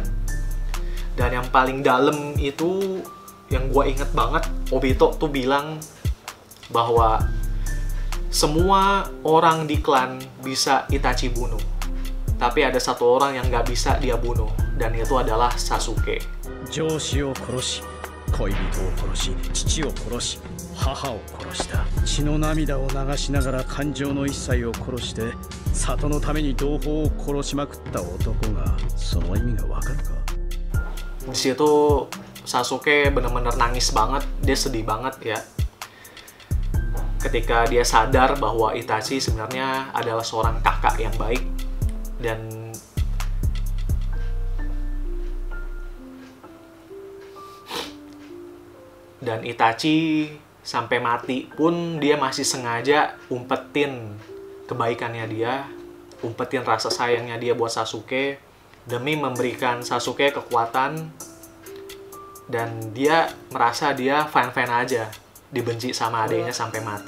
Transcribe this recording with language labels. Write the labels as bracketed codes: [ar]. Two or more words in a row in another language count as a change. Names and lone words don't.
[id] Dan yang paling dalam itu, yang gue inget banget, Obito tuh bilang bahwa semua orang di klan bisa Itachi bunuh, tapi ada satu orang yang nggak bisa dia bunuh, dan itu adalah Sasuke. [ja] 上司を殺し、恋人を殺し、父を殺し、母を殺した。血の涙を流しながら感情の一切を殺して、里のために同胞を殺しまくった男が、その意味がわかるか? [id] Di situ Sasuke bener-bener nangis banget, dia sedih banget ya. Ketika dia sadar bahwa Itachi sebenarnya adalah seorang kakak yang baik. Dan Itachi sampai mati pun dia masih sengaja umpetin kebaikannya dia, umpetin rasa sayangnya dia buat Sasuke demi memberikan Sasuke kekuatan, dan dia merasa dia fine-fine aja dibenci sama adiknya sampai mati.